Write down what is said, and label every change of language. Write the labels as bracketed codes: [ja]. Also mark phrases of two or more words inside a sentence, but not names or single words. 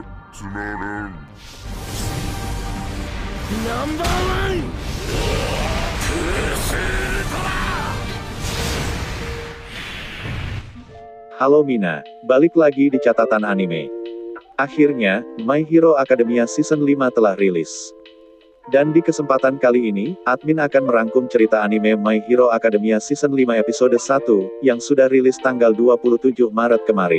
[en] つながん。 number one. [id] Halo Mina, balik lagi di catatan anime. Akhirnya, My Hero Academia Season 5 telah rilis. Dan di kesempatan kali ini, admin akan merangkum cerita anime My Hero Academia Season 5 episode 1, yang sudah rilis tanggal 27 Maret kemarin.